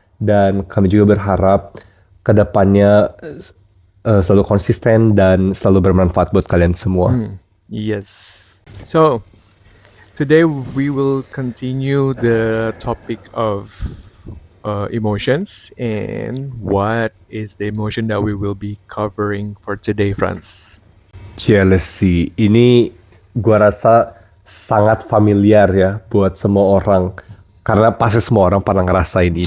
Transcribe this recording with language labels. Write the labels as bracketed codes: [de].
[id] Dan kami juga berharap kedepannya selalu konsisten dan selalu bermanfaat buat kalian semua. [en] Yes. So, today we will continue the topic of emotions and what is the emotion that we will be covering for today, Franz. Jealousy. [id] Ini gua rasa sangat familiar ya buat semua orang. Karena pasti semua orang pernah ngerasain ini.